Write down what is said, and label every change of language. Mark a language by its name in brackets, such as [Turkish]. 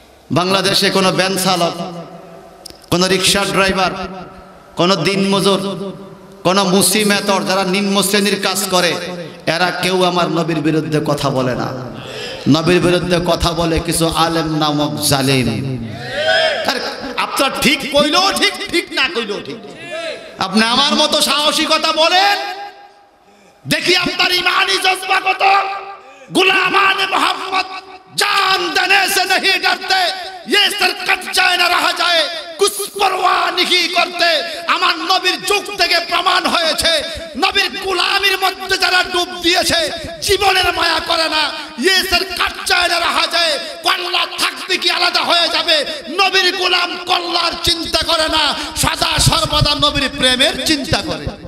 [Bangla] বাংলাদেশে কোনো ভ্যান চালক, কোনো রিক্সা ড্রাইভার, কোনো দিনমজুর, কোনো মুসি মেতর যারা নিম্ন শ্রেণীর কাজ করে, এরা কেউ আমার নবীর বিরুদ্ধে কথা বলে না। নবীর বিরুদ্ধে কথা বলে কিছু আলেম নামক জালিম। আপনার ঠিক কইলেও ঠিক, ঠিক না কইলেও ঠিক। আপনি আমার মতো সাহসিকতা বলেন, দেখি আপনার ইমানি জজ্বা কত। [Hindi] गुलामान मोहम्मद जान देने से नहीं डरते, ये सर कट जाए ना रहा जाए, कुछ परवाह नहीं करते। [Bangla] আমার নবীর যুগ থেকে প্রমাণ হয়েছে, নবীর গোলামির মধ্যে যারা ডুব দিয়েছে জীবনের মায়া করে না। [Hindi] ये सर कट जाए ना रहा जाए, [Bangla] কল্লা থাকবে কি আলাদা হয়ে যাবে। নবীর গোলাম কল্লার চিন্তা করে না, সদা সর্বদা নবীর প্রেমের চিন্তা করে।